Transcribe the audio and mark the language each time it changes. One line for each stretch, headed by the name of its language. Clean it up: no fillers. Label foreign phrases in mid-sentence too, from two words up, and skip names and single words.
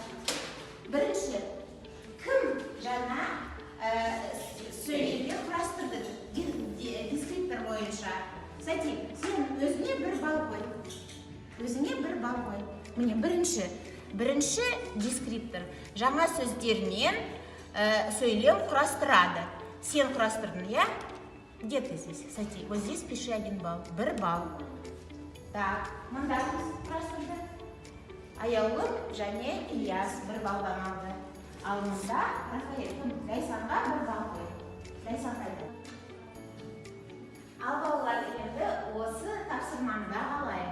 Kazakh: Бірінші, кім жаңа сөйлемді құрастырды? Дескриптор бойынша. Сәти, сен өзіңе бір бал қой. Міне, бірінші дескриптор. Жаңа сөздерінен сөйлем құрастырады. Сен құрастырдың,
Russian: я? Где ты здесь, Сәти? Вот здесь пиши 1 балл. 1 балл. Так,
Kazakh: мұнда құрастырды. Аяулым және Ильяс 1 балдан алды. Ал мұнда Рафаэль, Лайсанға 1 балл қой. Лайсан қайда? Ал балалар енді осы тапсырманы бағалайық.